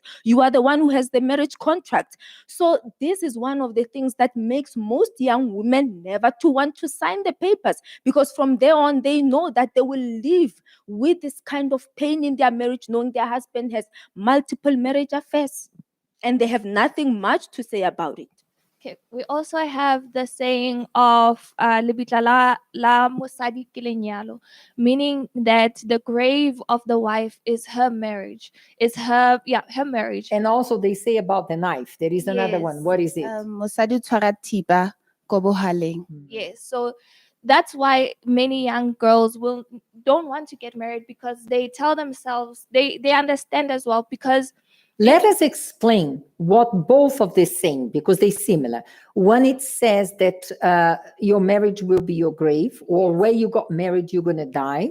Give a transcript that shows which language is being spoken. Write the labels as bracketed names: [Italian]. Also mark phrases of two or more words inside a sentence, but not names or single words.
[English] You are the one who has the marriage contract. So this is one of the things that makes most young women never to want to sign the papers, because from there on, they know that they will live with this kind of pain in their marriage, knowing their husband has multiple marriage affairs and they have nothing much to say about it. Okay, we also have the saying of [Tswana] lebitla la mosadi ke lenyalo, [English] meaning that the grave of the wife is her marriage, her marriage. And also they say about the knife. There is another one. Yes. What is it? [Tswana] Mosadi tshwara thipa ko bohaleng. [English] Yes, so that's why many young girls don't want to get married, because they tell themselves, they understand as well, because Let us explain what both of these saying, because they're similar. One, it says that your marriage will be your grave, or where you got married, you're going to die.